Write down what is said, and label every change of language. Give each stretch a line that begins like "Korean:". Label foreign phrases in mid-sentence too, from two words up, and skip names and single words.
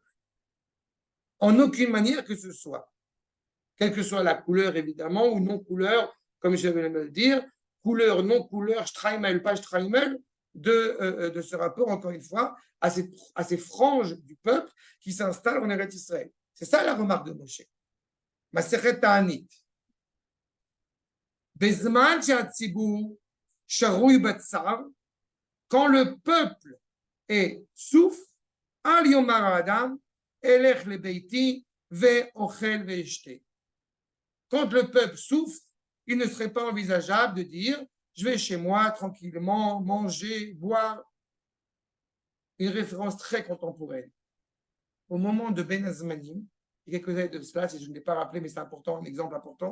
French: En aucune manière que ce soit. Quelle que soit la couleur, évidemment, ou non-couleur, comme je vais le dire, couleur, non-couleur, Streimel, pas Streimel, de ce rapport, encore une fois, à ces franges du peuple qui s'installent en Eretz Israël. C'est ça la remarque de Moshe.
Hebrew: מסכת תענית. בזמן שהציבור שרוי בצער,
French: quand le peuple est souffre,
Hebrew: אל יאמר אדם, אלך לביתי ואוכל ואשתה.
French: Quand le peuple souffre, il ne serait pas envisageable de dire je vais chez moi tranquillement manger, boire. Une référence très contemporaine. Au moment de
Hebrew: בין הזמנים,
French: il y a quelques années de cela, si je ne l'ai pas rappelé, mais c'est important, un exemple important.